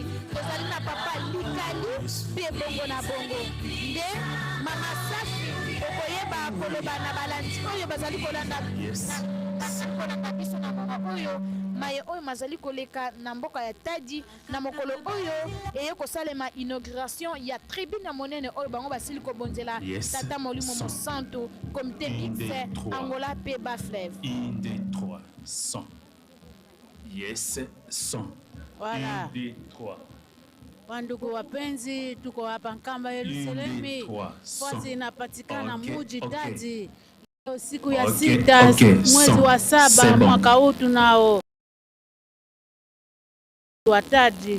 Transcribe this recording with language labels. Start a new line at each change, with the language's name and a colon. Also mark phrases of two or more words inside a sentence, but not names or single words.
Lingala: tozali na papa Likali mpe bongo na bongo nde mama Safi okoyeba koloba na balandi oyo bazali kolanda biso na mama oyo maye oyo mazali koleka na mboka ya Tadi na mokolo oyo eye kosalema inauguration ya tribune monene oyo bango basili kobonzela tata Molimo Mosantu
French: comité mixte
Lingala: Angola pe Baflev
English: 1 2 3 100 yes 100
French: Voilà. 1 2 3
Swahili: Wandugu wapenzi, tuko hapa Nkamba Yerusalemu. Fasi inapatikana muji Tadi. Leo siku ya 6 mwezi wa 7 mwaka huu tunao wa Tadi.